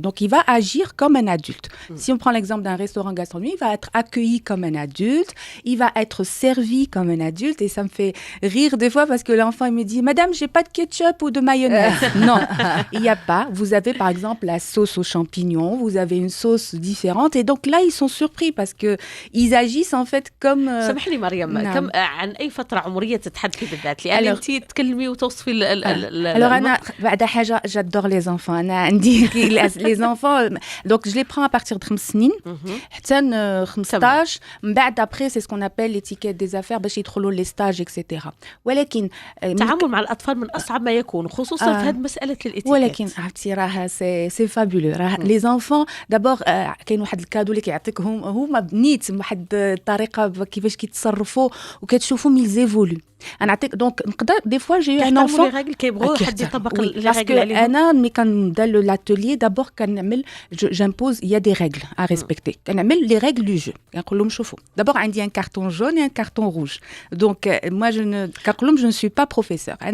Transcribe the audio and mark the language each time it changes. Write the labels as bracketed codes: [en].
[fr] Donc, il va agir comme un adulte. Si on prend l'exemple d'un restaurant gastronomique, il va être accueilli comme un adulte, il va être servi comme un adulte. Et ça me fait rire des fois parce que l'enfant, il me dit « Madame, j'ai pas de ketchup ou de mayonnaise. » Non, il n'y a pas. Vous avez, par exemple, la sauce aux champignons, vous avez une sauce différentes et donc là ils sont surpris parce que ils agissent en fait comme [ar] سامح لي مريم كم عن اي فتره عمريه تتحدثي بالذات لان انت تتكلمي وتوصفي [fr] alors [ar] انا بعد حاجه [fr] j'adore les enfants [ar] انا عندي [fr] les enfants donc je les prends à partir de 5 [ar] سنين حتى 15 من بعد [fr] après c'est ce qu'on appelle l'étiquette des affaires [ar] باش يدخلوا [fr] les stages etc. [ar] ولكن التعامل مع الاطفال من اصعب ما يكون خصوصا في هذه مساله الاتيكيت ولكن عرفتي راه سي فابولو راه [fr] les enfants d'abord [ar] كاين واحد الكادو اللي كيعطيك هما بنيت واحد الطريقه كيفاش كيتصرفوا وكتشوفهم ils [fr] évolue. Donc, des fois, j'ai eu un enfant. les règles parce que mais quand dans l'atelier, d'abord, j'impose, il y a des règles à respecter. Les règles du jeu. D'abord, il y a un carton jaune et un carton rouge. Donc, moi, je ne suis pas professeur.